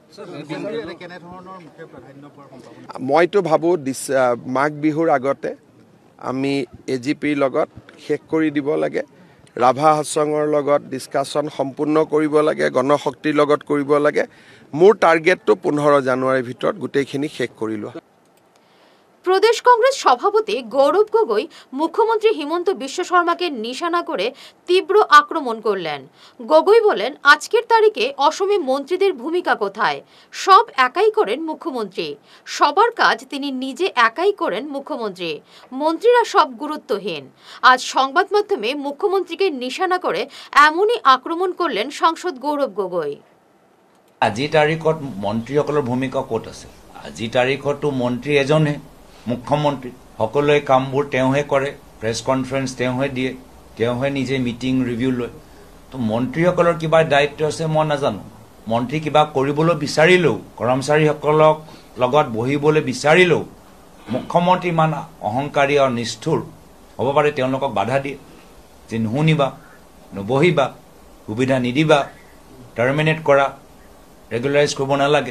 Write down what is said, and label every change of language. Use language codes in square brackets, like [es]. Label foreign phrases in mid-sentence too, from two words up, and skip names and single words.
[as] মইতো ভাবোঁ মাঘ বিহুৰ আগতে আমি এজিপিৰ লগত শেষ কৰি দিব লাগে। ৰাভা হাছঙৰ লগত ডিছকাশ্যন সম্পূৰ্ণ কৰিব লাগে, গণশক্তিৰ লগত কৰিব লাগে। মোৰ টাৰ্গেটটো 15 জানুৱাৰীৰ ভিতৰত গোটেইখিনি শেষ কৰি লোৱা। [bn] প্রদেশ কংগ্রেস সভাপতি গৌরব গগৈ মুখ্যমন্ত্রী হিমন্ত বিশ্ব শর্মাকে নিশানা করে তীব্র আক্রমণ করলেন। গগৈ বলেন, আজকের তারিখে অসমে মন্ত্রীদের ভূমিকা কোথায়? সব একাই করেন মুখ্যমন্ত্রী, সবার কাজ তিনি নিজে একাই করেন মুখ্যমন্ত্রী, মন্ত্রীরা সব গুরুত্বহীন। আজ সংবাদ মাধ্যমে মুখ্যমন্ত্রীকে নিশানা করে এমনই আক্রমণ করলেন সাংসদ গৌরব গগৈ। [as] আজিৰ তাৰিখত মন্ত্ৰীসকলৰ ভূমিকা ক'ত আছে? আজিৰ তাৰিখতো মন্ত্ৰী এজনে, মুখ্যমন্ত্ৰী। সকলোৱে কামবোৰ তেওঁহে কৰে, [en] press conference [as] তেওঁহে দিয়ে, তেওঁহে নিজে [en] meeting review [as] লয়। তো মন্ত্ৰীসকলৰ কিবা দায়িত্ব আছে মই নাজানো। মন্ত্ৰী কিবা কৰিবলৈ বিচাৰিলেও, কৰ্মচাৰীসকলক লগত বহিবলৈ বিচাৰিলেও মুখ্যমন্ত্ৰী ইমান অহংকাৰী আৰু নিষ্ঠুৰ হ'ব পাৰে, তেওঁলোকক বাধা দিয়ে যে নুশুনিবা, নবহিবা, সুবিধা নিদিবা, টাৰ্মিনেট কৰা, ৰেগুলাৰাইজ কৰিব নালাগে।